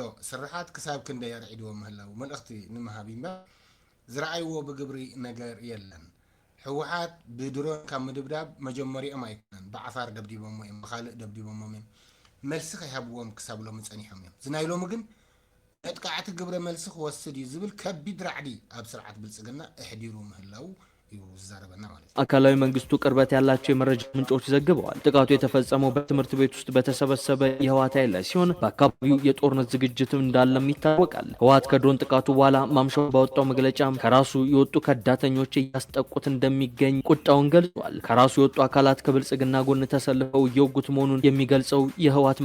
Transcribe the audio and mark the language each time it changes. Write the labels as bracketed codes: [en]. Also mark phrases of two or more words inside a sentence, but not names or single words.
[ti] ስራሓት ክሳብ ክንደይ ያርዒድዎም ምህላው መልእኽቲ ንምሃብ እምበር ዝረኣይዎ ብግብሪ ነገር የለን። ህወሓት ብድሮን ካብ ምድብዳብ መጀመሪኦም ኣይኮነን ብዓፋር ደብዲቦሞ እዮም ብካልእ ደብዲቦሞ እዮም መልሲ ከይሃብዎም ክሳብ ሎሚ ፀኒሖም እዮም። ዝናይሎሚ ግን መጥቃዕቲ ግብረ መልሲ ክወስድ እዩ ዝብል ከቢድ ራዕዲ ኣብ ስርዓት ብልጽግና እሕዲሩ ምህላው ይዛረበና [am] ማለት ነው። አካላዊ መንግስቱ ቅርበት ያላቸው የመረጃ ምንጮች ዘግበዋል። ጥቃቱ የተፈጸመው በትምህርት ቤት ውስጥ በተሰበሰበ የህወሓት ኃይል ላይ ሲሆን በአካባቢው የጦርነት ዝግጅትም እንዳለም ይታወቃል። ህወሓት ከድሮን ጥቃቱ በኋላ ማምሻውን ባወጣው መግለጫም ከራሱ የወጡ ከዳተኞች እያስጠቁት እንደሚገኝ ቁጣውን ገልጿል። ከራሱ የወጡ አካላት ከብልጽግና ጎን ተሰልፈው እየወጉት መሆኑን የሚገልጸው የህወሓት